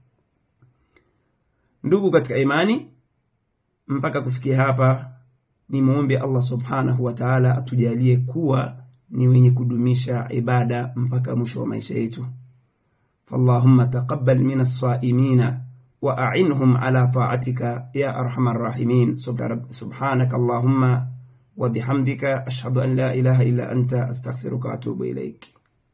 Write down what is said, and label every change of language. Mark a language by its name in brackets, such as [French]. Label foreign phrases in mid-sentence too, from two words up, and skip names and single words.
[Swahili] Ndugu katika imani, mpaka kufikia hapa ni muombe Allah [Arabic] سبحانه وتعالى [Swahili] atujalie kuwa ni wenye kudumisha ibada mpaka mwisho wa maisha yetu. [Arabic] فاللهم تقبل من الصائمين وأعنهم على طاعتك يا أرحم الراحمين. سبحانك اللهم وبحمدك أشهد أن لا إله إلا أنت أستغفرك وأتوب إليك.